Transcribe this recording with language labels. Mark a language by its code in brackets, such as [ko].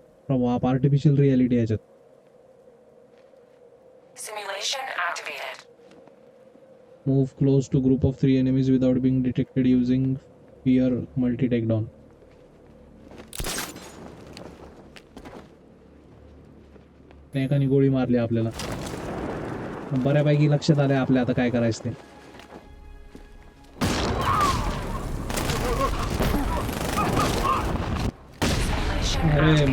[mr] बाप artificial reality ह्याच्यात. [en] Simulation activated. Move close to group of 3 enemies without being detected using fear multi takedown. [mr] एकाने गोळी मारली आपल्याला. बऱ्यापैकी लक्षात आलंय आपल्या आता काय करायचं ते. [en] Simulation [mr] अरे [en] activated.